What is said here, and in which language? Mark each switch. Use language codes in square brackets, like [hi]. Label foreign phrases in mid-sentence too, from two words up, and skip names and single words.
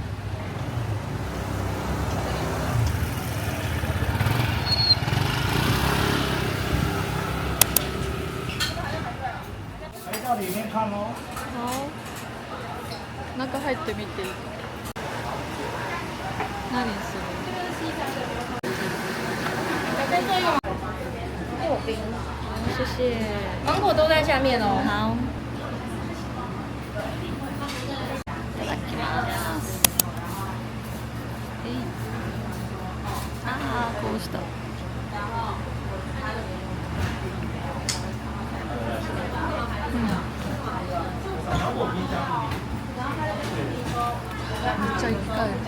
[ja] 中入ってみていい？何する？ 谢谢。 [zh] 芒果都在下面哦。好。 [ja] いただきます。ああ、こうした。めっちゃいっぱい。